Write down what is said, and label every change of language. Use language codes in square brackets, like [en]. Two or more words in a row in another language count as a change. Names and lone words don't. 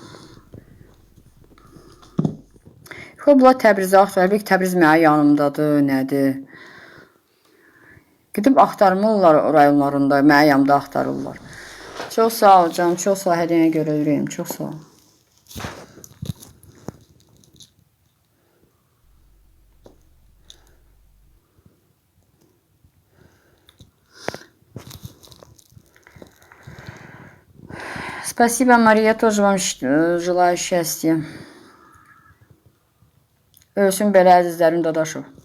[az] Bunlar Təbrizə axtarır. Belki Təbriz mənim yanımdadır, nədir? Gidib axtarmırlar rayonlarında, mənim yanımda axtarırlar. Çox sağ ol canım, çox sağ ol. Hədiyyəyə görə ürəyim, çox sağ ol. [ru] Спасибо, Мария, тоже вам желаю счастья. [az] Ölsün belə əzizlərim Dadaşov.